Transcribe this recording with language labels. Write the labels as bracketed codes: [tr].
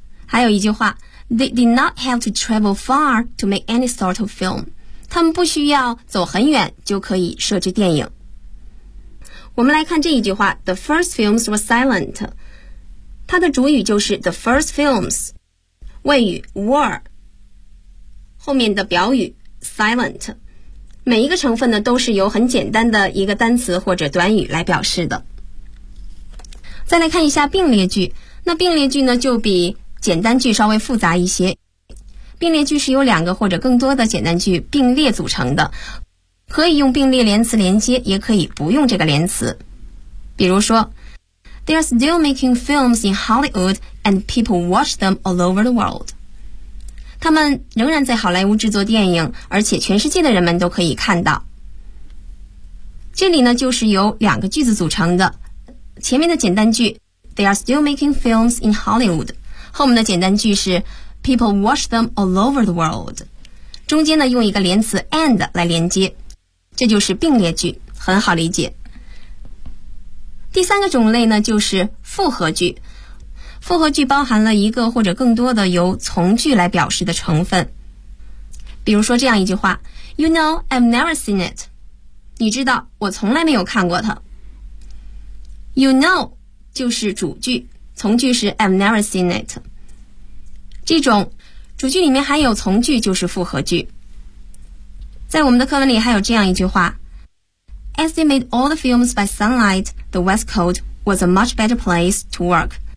[zh] 还有一句话， [en] They did not have to travel far to make any sort of film. [zh] 他们不需要走很远就可以设置电影。我们来看这一句话， [en] The first films were silent. [zh] 它的主语就是 [en] the first films. [zh] 谓语 were. 后面的表语 silent. 每一个成分呢都是由很简单的一个单词或者短语来表示的。再来看一下并列句，那并列句呢就比简单句稍微复杂一些。并列句是由两个或者更多的简单句并列组成的，可以用并列连词连接，也可以不用这个连词。比如说 [en] They are still making films in Hollywood and people watch them all over the world. [zh] 他们仍然在好莱坞制作电影，而且全世界的人们都可以看到。这里呢就是由两个句子组成的，前面的简单句 [en] They are still making films in Hollywood， [zh] 后面的简单句是 [en] People watch them all over the world， [zh] 中间呢用一个连词 and 来连接，这就是并列句，很好理解。第三个种类呢就是复合句，复合句包含了一个或者更多的由从句来表示的成分。比如说这样一句话， [en] You know, I've never seen it. [zh] 你知道我从来没有看过它。 [en] You know [zh] 就是主句，从句是 [en] I've never seen it. [zh] 这种主句里面含有从句就是复合句。在我们的课文里还有这样一句话， [en] As they made all the films by sunlight, the West Coast was a much better place to work.